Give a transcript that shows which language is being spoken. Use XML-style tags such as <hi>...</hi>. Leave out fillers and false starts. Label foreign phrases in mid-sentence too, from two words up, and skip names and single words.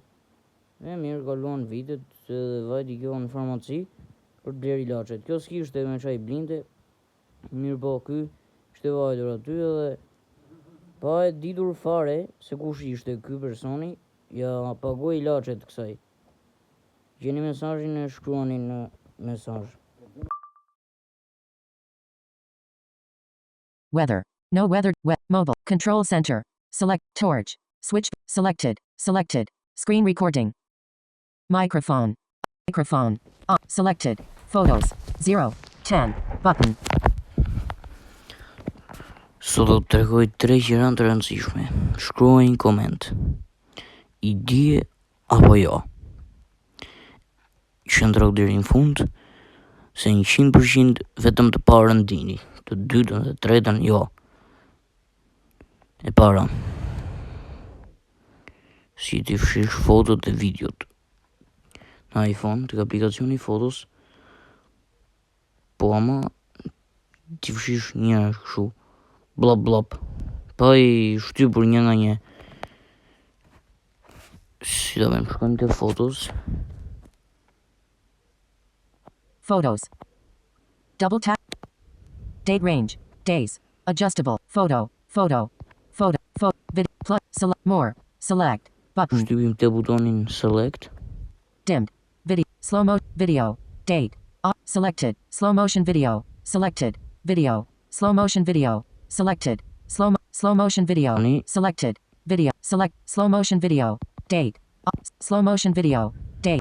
<sq>Mirë, kaluan vitet dhe vajti kjo në farmaci për të bler ilaçet. Kjo s'kishte me çaj blinte. Mirë po ky ishte vajtur aty edhe pa e ditur fare se kush ishte ky personi, ja pagoi ilaçet kësaj. Gjeni mesazhin e shkruani në mesazh.</sq> <en>Weather. No weather. Mobile. Control center. Select. Torch. Switch. Selected. Selected. Screen recording. Microphone. Microphone. Selected. Photos. 0. 10. Button.</en> <sq>Sot do të tregoj 3 gjëra të rëndësishme. Shkruaj një koment. I dije apo jo? Qëndro deri në fund, se 100% vetëm të parën dini, të dytën dhe tretën jo. E para, si t'i fshish fotot e videot. Në iPhone, tek aplikacioni fotos, po ama t'i fshish një kështu, blop blop, pa i shtypur një nga një. Si do me më shkojmë të fotos.</sq> <en>Photos. Double tap. Date range. Days. Adjustable. Photo. Photo. Photo. Video. Plus. Select. More. Select. Button.</en> <sq>Shtypim të butonin select.</sq> <en>Dimmed. Video. Slow mo. Video. Date. Selected. Slow motion video. Selected. Video. Slow motion video. Selected. Slow motion video. Selected. Video. Select. Slow motion video. Date. Slow motion video. Date.</en>